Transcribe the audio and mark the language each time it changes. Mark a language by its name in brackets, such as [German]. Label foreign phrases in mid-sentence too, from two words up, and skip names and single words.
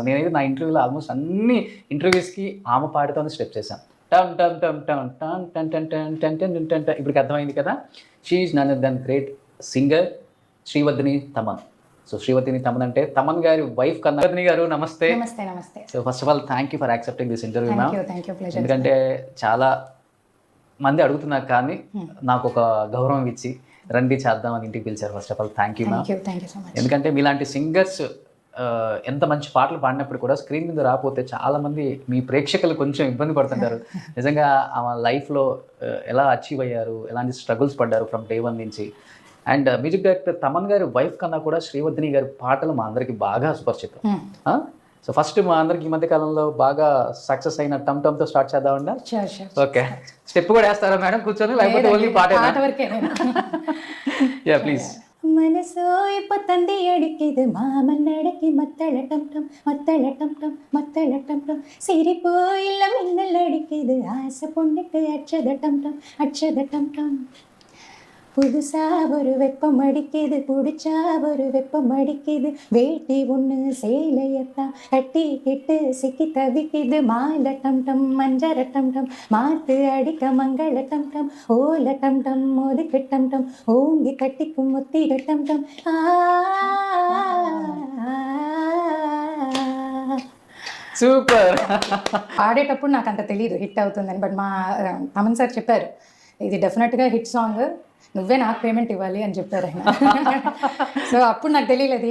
[Telugu] నేనైతే నా ఇంటర్వ్యూలో ఆల్మోస్ట్ అన్ని ఇంటర్వ్యూస్కి ఆమె పాటతోనే స్టెప్ చేశాను. టమ్ టమ్ టమ్ టమ్ టమ్ టన్ టన్ టన్ టన్ టన్ టన్ టన్. ఇప్పటికి అర్థమైంది కదా. [English] She is nun then great singer శ్రీవర్ధిని తమన్. [Telugu] సో శ్రీవర్ధిని తమన్ అంటే తమన్ గారి వైఫ్ కన్నా. శ్రీవర్ధిని గారు నమస్తే. నమస్తే. నమస్తే. [English] So first of all thank you for accepting this interview. Thank you. Pleasure. [Telugu] ఎందుకంటే చాలా మంది అడుగుతున్నారు కానీ నాకు ఒక గౌరవం ఇచ్చి రండి చేద్దామని ఇంటికి పిలిచారు. [English] First of all thank you ma'am. Thank you so much. [Telugu] ఎందుకంటే మీలాంటి సింగర్స్ ఎంత మంచి పాటలు పాడినప్పుడు కూడా స్క్రీన్ మీద రాకపోతే చాలామంది మీ ప్రేక్షకులు కొంచెం ఇబ్బంది పడుతుంటారు. నిజంగా ఆమె లైఫ్లో ఎలా అచీవ్ అయ్యారు, ఎలాంటి స్ట్రగుల్స్ పడ్డారు [English] from day one [Telugu] నుంచి. అండ్ [English] music director [Telugu] తమన్ గారి వైఫ్ కన్నా కూడా శ్రీవర్ధిని గారి పాటలు మా అందరికి బాగా సుపరిచితం. సో ఫస్ట్ మా అందరికి ఈ మధ్య కాలంలో బాగా సక్సెస్ అయిన టమ్ టమ్తో స్టార్ట్ చేద్దామండి. ఓకే, స్టెప్ కూడా వేస్తారా మేడం కూర్చొని, లేకపోతే ఓన్లీ పాట? [English] Ya please. [Telugu] మనసు ఇప్పతంది [Tamil] అడికిது மாமன் நடக்கி மத்தளட்டம் டம் மத்தளட்டம் டம் மத்தளட்டம் டம் சிரிப்போயில்ல மின்னல் அடிக்குது ஆசை பொண்ணுக்கு அச்சதட்டம் டம் அச்சதட்டம் டம் புதுசா ஒரு வெப்பம் அடிக்குது பிடிச்சா ஒரு வெப்பம் அடிக்குது வேட்டி ஒன்று சேலையத்தான் கட்டி கிட்டு சிக்கி தவிக்குது மாலட்டம் டம் மஞ்சரட்டம் டம் மாத்து அடிக்க மங்களட்டம் டம் ஓலட்டம் டம் ஒதுக்கட்டம் டம் ஓங்கி கட்டிக்கும் முத்திரட்டம் டம் [Telugu] సూపర్. పాడేటప్పుడు నాకు అంత తెలియదు హిట్ అవుతుందని. బట్ మా తమన్ సార్ చెప్పారు ఇది [English] definitely hit song, [Telugu] నువ్వే నాకు పేమెంట్ ఇవ్వాలి అని చెప్పారు ఆయన. సో అప్పుడు నాకు తెలియలేదు.